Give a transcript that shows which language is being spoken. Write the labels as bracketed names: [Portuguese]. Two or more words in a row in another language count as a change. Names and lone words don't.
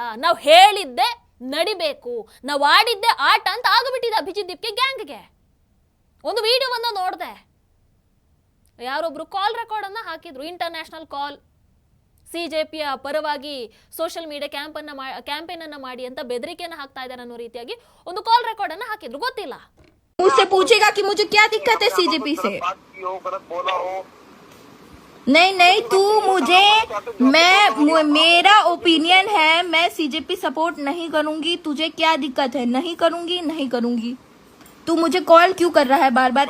[Kannada] ನಾವು ಹೇಳಿದ್ದೆ ನಡಿಬೇಕು, ನಾವು ಆಡಿದ್ದೆ ಆಟ ಅಂತ ಆಗಿಬಿಟ್ಟಿದೆ ಅಭಿಜಿತ್ ದೀಪ್ಗೆ ಗ್ಯಾಂಗ್ಗೆ. ಒಂದು ವಿಡಿಯೋವನ್ನ ನೋಡಿದೆ, ಯಾರೊಬ್ರು [English] call record [Kannada] ಅನ್ನ ಹಾಕಿದ್ರು. [English] international call, [Kannada] ಸಿಜೆಪಿಯ ಪರವಾಗಿ [English] social media campaign [Kannada] ಅನ್ನ ಮಾಡಿ ಅಂತ ಬೆದರಿಕೆಯನ್ನ ಹಾಕ್ತಾ ಇದ್ದಾರೆ ಅನ್ನೋ ರೀತಿಯಾಗಿ ಒಂದು [English] call record [Kannada] ಅನ್ನ ಹಾಕಿದ್ರು. ಗೊತ್ತಿಲ್ಲ, [Hindi] मुझसे पूछेगा कि मुझे क्या दिक्कत है सीजेपी से। नहीं नहीं, तू मुझे मेरा ओपिनियन है, मैं सीजेपी सपोर्ट नहीं करूंगी। तुझे क्या दिक्कत है? नहीं करूंगी, नहीं करूंगी। तू मुझे कॉल क्यों कर रहा है बार बार?